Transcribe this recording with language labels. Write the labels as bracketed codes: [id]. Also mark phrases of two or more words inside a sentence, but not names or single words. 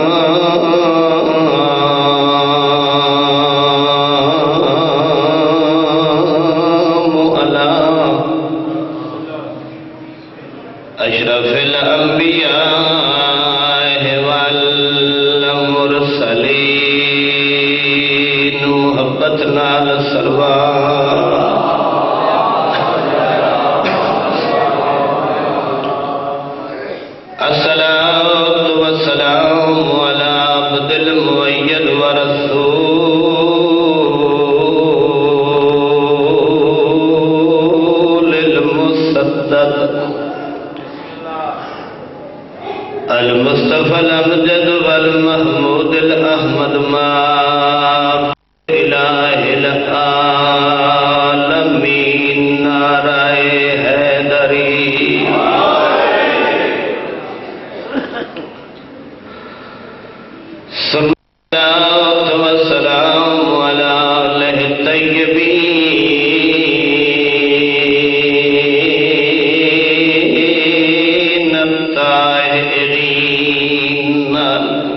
[ar] علی اشرف الانبیاء والمرسلین [pa] محبت نال صلوات [ar] الصلاة والسلام على عبد المؤيد ورسول المسدد المصطفى الأمجد والمحمود الأحمد ما إله العالمين [ur] نعرہ حیدری [ar] صلاة والسلام على آله الطيبين الطاهرين